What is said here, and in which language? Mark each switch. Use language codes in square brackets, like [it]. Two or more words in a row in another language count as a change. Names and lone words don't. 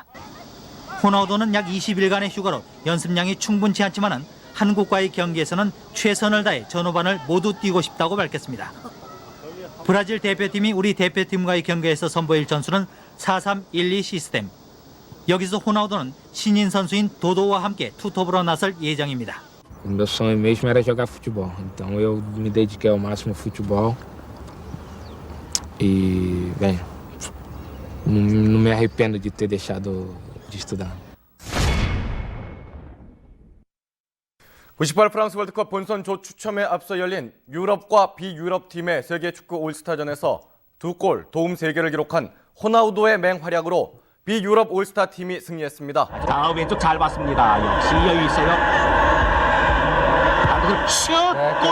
[ko] 호나우도는 약 20일간의 휴가로 연습량이 충분치 않지만은 한국과의 경기에서는 최선을 다해 전후반을 모두 뛰고 싶다고 밝혔습니다. 브라질 대표팀이 우리 대표팀과의 경기에서 선보일 전술은 4-3-1-2 시스템. 여기서 호나우도는 신인 선수인 도도와 함께 투톱으로 나설 예정입니다. [pt] Meu sonho mesmo era jogar futebol, então eu me dediquei ao máximo ao futebol e, bem, não me arrependo de ter deixado de estudar. [ko] 98 프랑스 월드컵 본선 조 추첨에 앞서 열린 유럽과 비유럽 팀의 세계 축구 올스타전에서 2골, 도움 3개를 기록한 호나우도의 맹활약으로 비유럽 올스타 팀이 승리했습니다. 자, 왼쪽 잘 봤습니다. 역시 여유 있어요. 안으로 슛! 골!